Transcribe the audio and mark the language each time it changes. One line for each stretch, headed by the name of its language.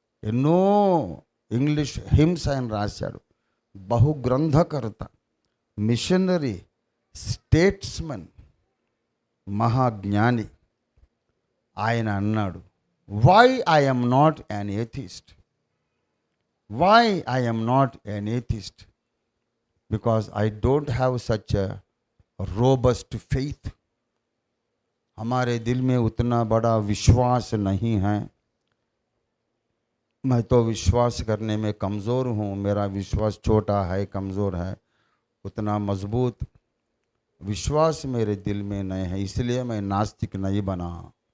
Telugu: ఎన్నో English hymns ఆయన రాశాడు. బహుగ్రంథకర్త, మిషనరీ, స్టేట్స్మన్, మహాజ్ఞాని. ఆయన అన్నాడు,
English: Why I am not an atheist? Why I am not an atheist? Because I don't have such a robust faith.
Hindi: हमारे दिल में उतना बड़ा विश्वास नहीं है. मैं तो विश्वास करने में कमज़ोर हूँ. मेरा विश्वास छोटा है, कमज़ोर है. उतना मजबूत विश्वास मेरे दिल में नहीं है, इसलिए मैं नास्तिक नहीं बना.